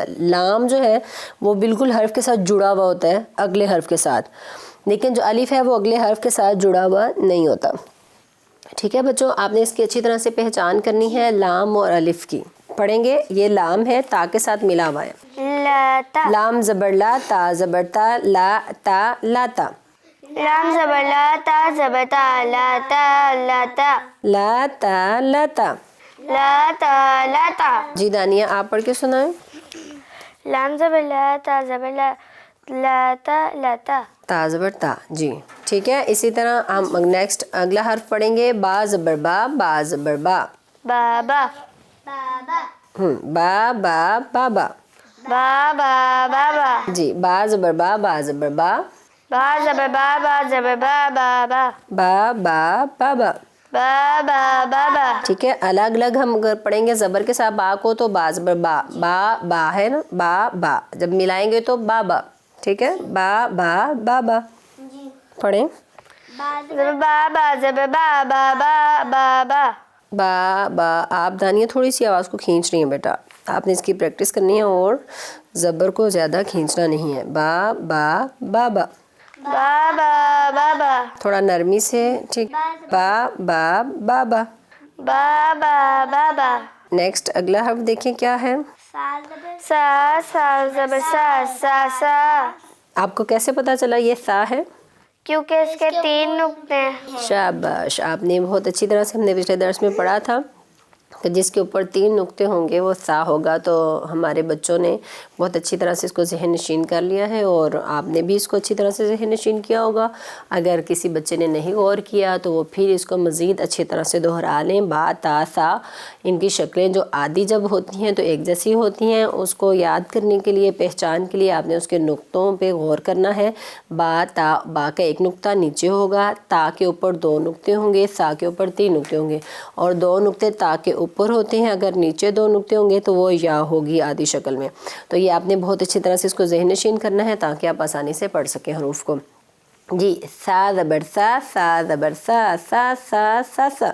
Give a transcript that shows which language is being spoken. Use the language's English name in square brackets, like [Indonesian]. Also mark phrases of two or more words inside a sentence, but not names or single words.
[Urdu] لام جو ہے وہ بالکل حرف کے ساتھ جڑا ہوا ہوتا ہے اگلے حرف کے ساتھ، لیکن جو الف ہے وہ اگلے حرف کے ساتھ جڑا ہوا نہیں ہوتا۔ ٹھیک ہے بچوں، آپ نے اس کی اچھی طرح سے پہچان کرنی ہے لام اور الف کی۔ پڑھیں گے، یہ لام ہے تا کے ساتھ ملا ہوا ہے، لاتا۔ لام زبر لا، تا زبر تا، لا تا لاتا، لام زبر لا، تا زبر تا، لاتا لاتا، لا تا لاتا۔ لاتا لاتا۔ جی دانیہ آپ پڑھ کے سنائیں۔ لام زبر لا، تا زبر لا، لاتا لاتا. تا زبر تا. جی ٹھیک ہے. اسی طرح ہم نیکسٹ اگلا حرف پڑھیں گے با زبر با، با زبر با. بابا. بابا. با با بابا. بابا بابا. جی با زبر با، با زبر با. با زبر با، با زبر با بابا. با با بابا. بابا بابا. ٹھیک ہے. الگ الگ ہم اگر پڑھیں گے زبر کے ساتھ با کو تو با زبر با، با با ہے نا، با با. جب ملائیں گے تو بابا. ٹھیک ہے. با با بابا. جی. پڑھیں. زبر با، با زبر با بابا بابا. با با. آپ دانیہ تھوڑی سی آواز کو کھینچ رہی ہیں بیٹا، آپ نے اس کی پریکٹس کرنی ہے اور زبر کو زیادہ کھینچنا نہیں ہے. با با بابا. بابا بابا. تھوڑا نرمی سے. ٹھیک. با با بابا. بابا بابا. نیکسٹ اگلا حرف دیکھیں کیا ہے. سا، سا زبر سا، سا سا. آپ کو کیسے پتا چلا یہ سا ہے؟ کیونکہ اس کے 3 نقطے ہیں. شاباش. آپ نے بہت اچھی طرح سے، ہم نے پچھلے درس میں پڑھا تھا کہ جس کے اوپر 3 نقطے ہوں گے وہ سا ہوگا. تو ہمارے بچوں نے بہت اچھی طرح سے اس کو ذہن نشین کر لیا ہے اور آپ نے بھی اس کو اچھی طرح سے ذہن نشین کیا ہوگا. اگر کسی بچے نے نہیں غور کیا تو وہ پھر اس کو مزید اچھی طرح سے دہرا لیں. با تا سا، ان کی شکلیں جو عادی جب ہوتی ہیں تو ایک جیسی ہوتی ہیں. اس کو یاد کرنے کے لیے، پہچان کے لیے آپ نے اس کے نقطوں پہ غور کرنا ہے. با تا، با کا 1 نقطہ نیچے ہوگا، تا کے اوپر 2 نقطے ہوں گے، سا کے اوپر 3 نقطے ہوں گے اور 2 نقطے تا کے اوپر ہوتے ہیں. اگر نیچے 2 نقطے ہوں گے تو وہ یا ہوگی آدھی شکل میں. تو یہ آپ نے بہت اچھی طرح سے اس کو ذہن نشین کرنا ہے تاکہ آپ آسانی سے پڑھ سکیں حروف کو. جی سا زبر سا، سا زبر سا، سا سا سا سا.